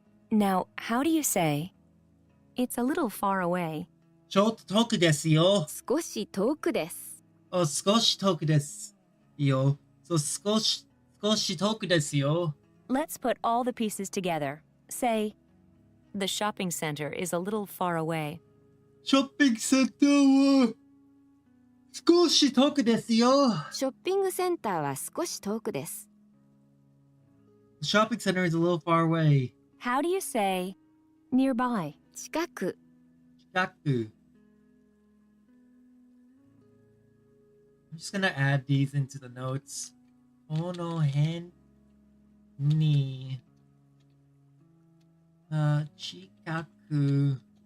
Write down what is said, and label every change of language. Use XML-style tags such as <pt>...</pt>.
<en>Now, how do you say it's a little far away?</en> <ja>ちょっと遠くですよ。少し遠くです少し遠くですよ。そう、少し遠くですよ。</ja> <en>Let's put all the pieces together. Say, the shopping center is a little far away.</en> <ja>ショッピングセンターは少し遠くですよ。ショッピングセンターは少し遠くです</ja> <en>The shopping center is a little far away. How do you say nearby?</en> <ja>近く近く。</ja> <en>I'm just gonna add these into the notes.</en> <ja>この辺に、近く。</ja>